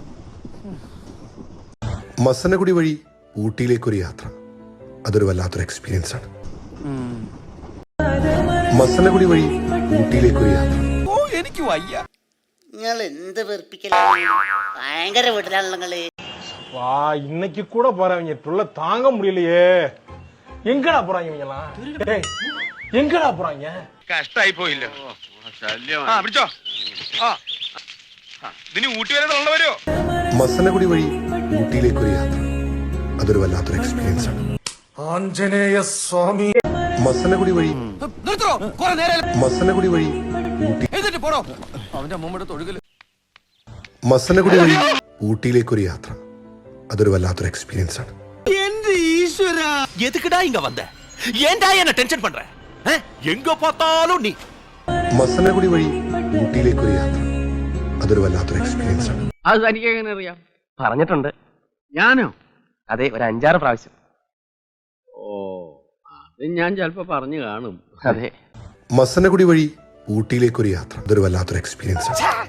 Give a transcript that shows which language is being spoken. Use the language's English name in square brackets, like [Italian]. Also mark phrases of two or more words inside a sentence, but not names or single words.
[Malayalam] മസനഗുഡി വഴി ഊട്ടിയിലേക്കൊരു യാത്ര, അതൊരു വല്ലാത്തൊരു എക്സ്പീരിയൻസ് ആണ്. മസനഗുഡി വഴി ഊട്ടിയിലേക്കൊരു യാത്ര. എനിക്ക് വയ്യ. നിങ്ങൾ എന്ത് വെറുപ്പിക്കലാണ്, ഭയങ്കര വീട്ടിലാണല്ലോ നിങ്ങള്. [Tamil] வா இன்னைக்கு கூட போறவங்க தொல்லை தாங்க முடியலையே. எங்கடா போறாங்க இவங்கலாம்? டேய் எங்கடா போறாங்க? [Malayalam] കഷ്ടായി പോയില്ല. പിടിച്ചോ. ഇതിന് ഊട്ടി വരെ തള്ളവരോ? മസനഗുഡി വഴി ഊട്ടിയിലേക്കൊരു യാത്ര, അതൊരു വല്ലാത്തൊരു എക്സ്പീരിയൻസ് ആണ്. ആഞ്ജനേയ സ്വാമി. മസനഗുഡി വഴി മസനഗുഡി വഴി ഊട്ടി മസനഗുഡി വഴി ഊട്ടിയിലേക്കൊരു യാത്ര, അതൊരു വല്ലാത്തൊരു എക്സ്പീരിയൻസ് ആണ്. എന്റെ ഈശ്വര, [Tamil] எதுக்கடா இங்க வந்த? ஏன்டா என்ன டென்ஷன் பண்ற? எங்க பார்த்தாலும் நீ. [Malayalam] മസനഗുഡി വഴി ഊട്ടിയിലേക്കൊരു യാത്ര, അതൊരു വല്ലാത്തൊരു എക്സ്പീരിയൻസ് ആണ്. അത് തനിക്ക് എങ്ങനെ അറിയാം? പറഞ്ഞിട്ടുണ്ട്. ഞാനോ? അതെ, ഒരു 5-6 പ്രാവശ്യം. ഓ, അത് ഞാൻ ചിലപ്പോ പറഞ്ഞു കാണും. അതെ. മസനഗുഡി വഴി ഊട്ടിയിലേക്കൊരു യാത്ര, അതൊരു വല്ലാത്തൊരു എക്സ്പീരിയൻസ് ആണ്.